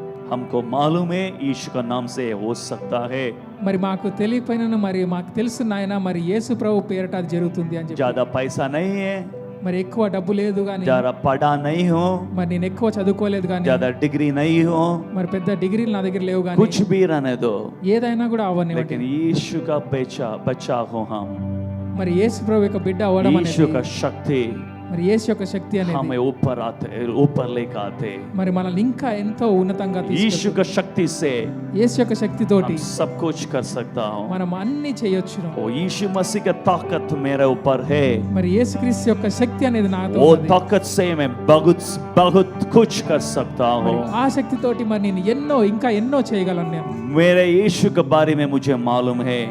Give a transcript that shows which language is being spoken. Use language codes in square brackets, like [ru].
[hi] हमको मालूम है यीशु का नाम से हो सकता है। [te] మరి మాకు తెలియపోయినను మరి మాకు తెలుసు నాయన మరి యేసు ప్రభు పేరట అది జరుగుతుంది అని చెప్పి। [hi] ज्यादा पैसा नहीं है, [te] మరి ఎక్కువ డబ్బు లేదు కానీ, [hi] ज्यादा पढ़ा नहीं हो, [te] మరి నేను ఎక్కువ చదువుకోలేదు కానీ, [hi] ज्यादा डिग्री नहीं हो, [te] మరి పెద్ద డిగ్రీలు నా దగ్గర లేవు కానీ, [hi] कुछ भी रहने दो, [te] ఏదైనా కూడా అవనివ్వండి। [hi] लेकिन यीशु का बच्चा हो हम। [te] మరి యేసు ప్రభు యొక్క బిడ్డ అవ్వడం [hi] यीशु [te] అనేది, [hi] का शक्ति [te] మరి యేసు యొక్క శక్తి అనేది [hi] हमें ऊपर लेकर आते। [te] మరి మనల్ని ఇంకా ఎంతో ఉన్నతంగా [hi] यीशु [te] తీసుకెళ్తుంది। [hi] का शक्ति से [te] యేసు యొక్క శక్తితోటి [hi] हम सब कुछ कर सकता हूँ। [te] మనం అన్ని చేయొచ్చును। [hi] वो यीशु मसीह का ताकत मेरे ऊपर है, [te] మరి యేసుక్రీస్తు యొక్క శక్తి అనేది నాతో [hi] वो [te] ఉన్నది। [hi] ताकत से मैं बहुत कुछ कर सकता [te] మరి [hi] हूँ। [te] ఆ శక్తితోటి మరి నేను ఇంకా ఎన్నో చేయగలను నేను। [hi] मेरे यीशु के बारे में मुझे मालूम है